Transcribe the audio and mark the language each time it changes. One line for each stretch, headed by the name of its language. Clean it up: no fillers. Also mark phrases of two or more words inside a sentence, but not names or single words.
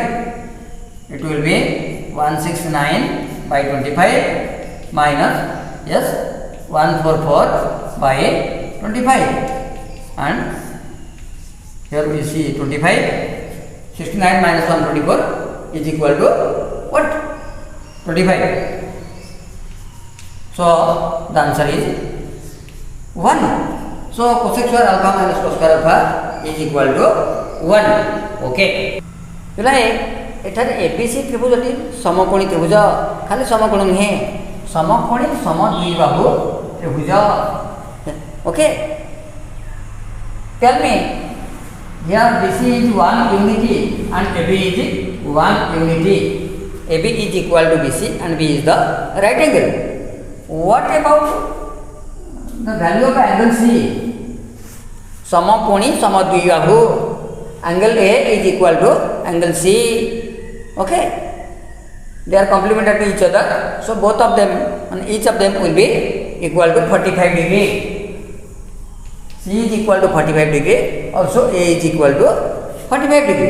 English: It will be 169 by 25 minus, yes, 144 by 25, and here we see 25. 69 minus 124 is equal to what? 25. So the answer is 1. So cosec square alpha minus cos square alpha is equal to 1.
Odia: Okay, ପିଲାଏ ଏଠାରେ ଏବିସି ତ୍ରିଭୁଜଟି ସମକୋଣୀ ତ୍ରିଭୁଜ, ଖାଲି ସମକୋଣ ନୁହେଁ, ସମକୋଣୀ ସମଦ୍ୱିବାହୁ ତ୍ରିଭୁଜ. ଓକେ,
English: tell me, here BC is one unity and AB is one unity. AB is equal to BC and B is the right angle. What about the value of angle C?
Odia: ସମକୋଣୀ ସମଦ୍ୱିବାହୁ,
English: angle A is equal to angle C. Okay, they are complementary to each other, so both of them and each of them will be equal to 45 degree. C is equal to 45 degree, also A is equal to 45 degree.